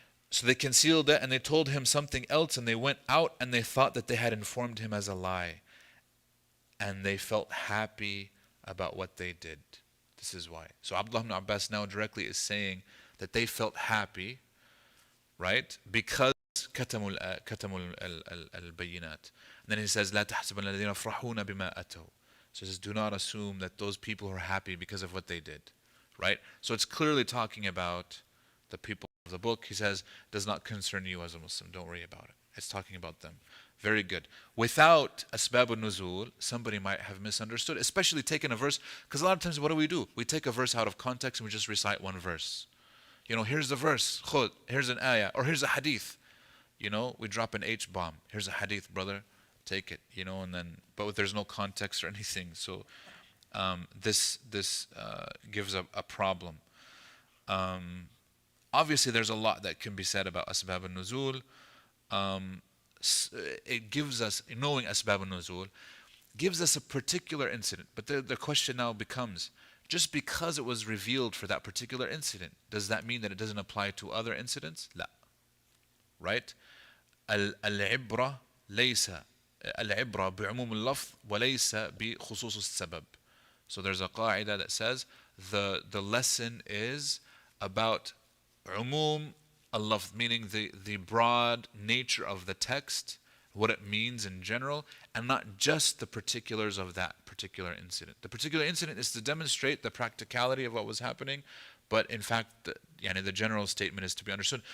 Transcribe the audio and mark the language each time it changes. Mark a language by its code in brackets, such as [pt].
[en] So they concealed it and they told him something else and they went out and they thought that they had informed him as a lie. And they felt happy about what they did. This is why. So Abdullah ibn Abbas now directly is saying that they felt happy, right? Because [ar] كتموا البينات. [en] And then he says, [ar] لا تحسبن الذين يفرحون بما أتوا. [en] So he says, do not assume that those people are happy because of what they did, right? So it's clearly talking about the people of the book. He says, does not concern you as a Muslim. Don't worry about it. It's talking about them. Very good. Without asbab al-nuzul, somebody might have misunderstood, especially taking a verse, because a lot of times what do? We take a verse out of context and we just recite one verse. Here's the verse, khud, here's an ayah, or here's a hadith. We drop an H-bomb. Here's a hadith, brother. Take it, but there's no context or anything. So this gives a problem. Obviously, there's a lot that can be said about asbab al-nuzul. It gives us, knowing asbab al-nuzul, gives us a particular incident. But the question now becomes, just because it was revealed for that particular incident, does that mean that it doesn't apply to other incidents? [ar] لا. Right? العبرة ليس العبرة بعموم اللفظ وليس بخصوص السبب. [en] So there's a qaida that says the lesson is about umum al-lafz, meaning the broad nature of the text, what it means in general, and not just the particulars of that particular incident. The particular incident is to demonstrate the practicality of what was happening, but in fact, the general statement is to be understood.